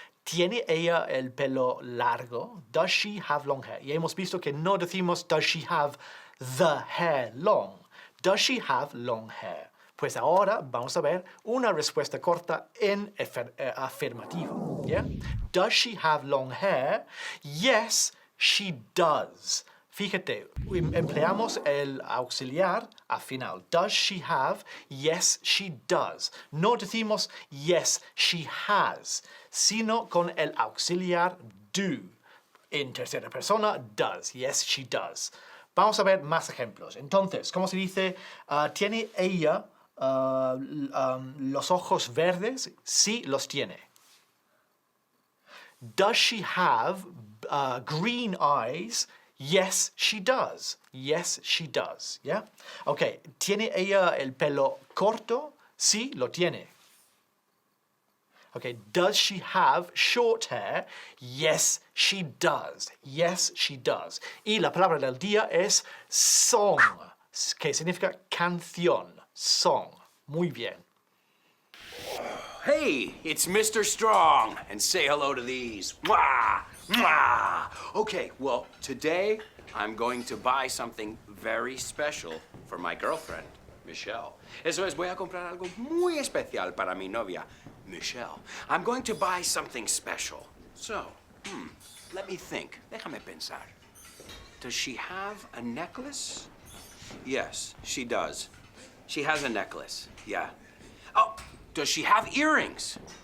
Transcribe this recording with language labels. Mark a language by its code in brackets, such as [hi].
[es] ¿Tiene ella el pelo largo? [en] Does she have long hair? [es] Y hemos visto que no decimos, [en] does she have the hair long? Does she have long hair? [es] Pues ahora vamos a ver una respuesta corta en afirmativo. ¿Yeah? [en] Does she have long hair? Yes, she does. [es] Fíjate, empleamos el auxiliar al final. [en] Does she have? Yes, she does. [es] No decimos [en] yes, she has, [es] sino con el auxiliar [en] do. [es] En tercera persona, does. [en] Yes, she does. [es] Vamos a ver más ejemplos. Entonces, ¿cómo se dice? ¿Tiene ella los ojos verdes? Sí, los tiene. [en] Does she have green eyes? Yes, she does. Yes, she does. ¿Yeah? [es] Ok, ¿tiene ella el pelo corto? Sí, lo tiene. [en] Okay, does she have short hair? Yes, she does. Yes, she does. [es] Y la palabra del día es song, que significa canción. Song. Muy bien. [en] Hey, it's Mr. Strong, and say hello to these. Mwah! Mwah! Okay, well, today I'm going to buy something very special for my girlfriend, Michelle. [es] Eso es, voy a comprar algo muy especial para mi novia, Michelle. [en] I'm going to buy something special. So, let me think. [es] Déjame pensar. [en] Does she have a necklace? Yes, she does. She has a necklace, yeah. Oh, does she have earrings?